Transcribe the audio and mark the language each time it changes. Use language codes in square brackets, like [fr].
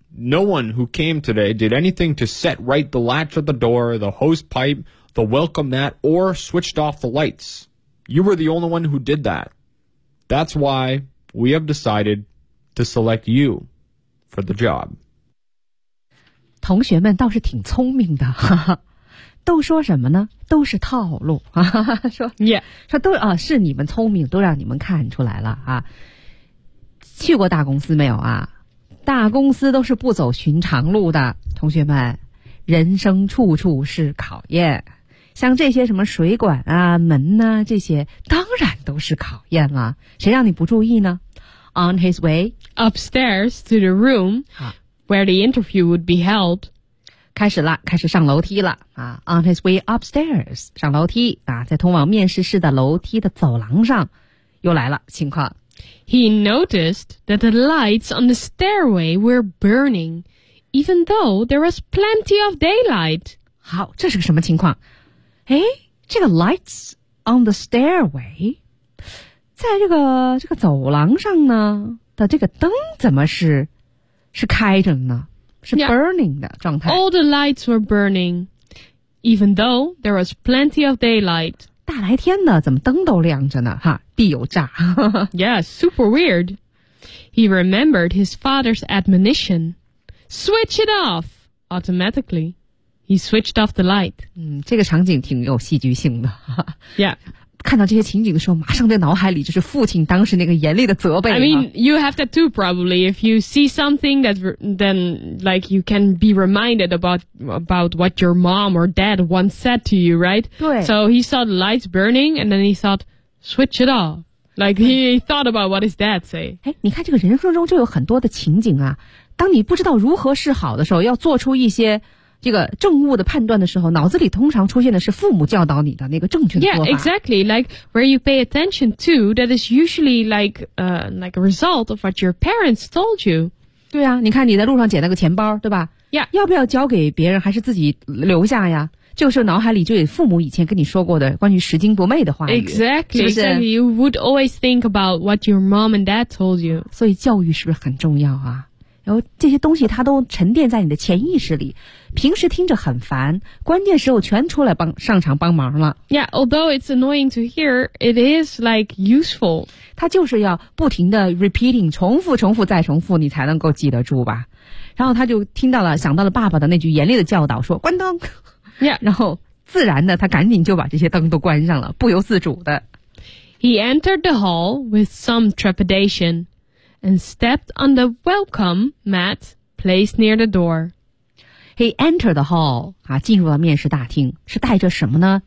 [en] No one who came today did anything to set right the latch of the door, the hose pipe, the welcome mat, or switched off the lights. You were the only one who did that. That's why we have decided to select you for the job." [zh] 同学们倒是挺聪明的，哈哈。都说什么呢？都是套路啊！说耶， yeah. 说都啊，是你们聪明，都让你们看出来了啊！去过大公司没有啊？大公司都是不走寻常路的，同学们，人生处处是考验。像这些什么水管啊、门呐、啊，这些当然都是考验了。谁让你不注意呢 [en] ？On his way upstairs to the room where the interview would be held. [zh] 开始了，开始上楼梯了啊 ！ [en] On his way upstairs， [zh] 上楼梯啊，在通往面试室的楼梯的走廊上，又来了情况。 [en] He noticed that the lights on the stairway were burning, even though there was plenty of daylight. [zh] 好，这是个什么情况？哎，这个 [en] lights on the stairway， [zh] 在这个走廊上呢的这个灯怎么是开着呢？是 burning 的状态。 [en] All the lights were burning, even though there was plenty of daylight. [zh] 大白天的，怎么灯都亮着呢？哈，必有诈。 [en] Yeah, super weird. He remembered his father's admonition. Switch it off! Automatically, he switched off the light. [zh] 嗯，这个场景挺有戏剧性的。 [en] Yeah. [zh] 看到这些情景的时候，马上在脑海里就是父亲当时那个严厉的责备。 [en] I mean, you have that too, probably. If you see something that, then like you can be reminded about what your mom or dad once said to you, right? [zh] 对。 [en] So he saw the lights burning, and then he thought, switch it off. Like he thought about what his dad say. [zh] 哎，你看这个人生中就有很多的情景啊，当你不知道如何是好的时候，要做出一些。这个正误的判断的时候，脑子里通常出现的是父母教导你的那个正确的做法。 [en] Yeah, exactly. Like where you pay attention to, that is usually like a result of what your parents told you. [zh] 对啊，你看你在路上捡了个钱包，对吧 [en] ？Yeah. [zh] 要不要交给别人，还是自己留下呀？就是脑海里就有父母以前跟你说过的关于拾金不昧的话语。 [en] Exactly. [zh] 是不是 [en] ？You would always think about what your mom and dad told you. [zh] 所以教育是不是很重要啊？然后这些东西它都沉淀在你的潜意识里，平时听着很烦，关键时候全出来帮上场帮忙了。 [en] Yeah, although it's annoying to hear, it is like useful. [zh] 它就是要不停的 repeating, 重复重复再重复，你才能够记得住吧。然后他就听到了，想到了爸爸的那句严厉的教导，说关灯。 [en] Yeah. [zh] 然后自然的他赶紧就把这些灯都关上了，不由自主的。 [en] He entered the hall with some trepidation. And stepped on the welcome mat placed near the door. He entered the hall. [zh] 啊，进入了面试大厅，是带着什么呢？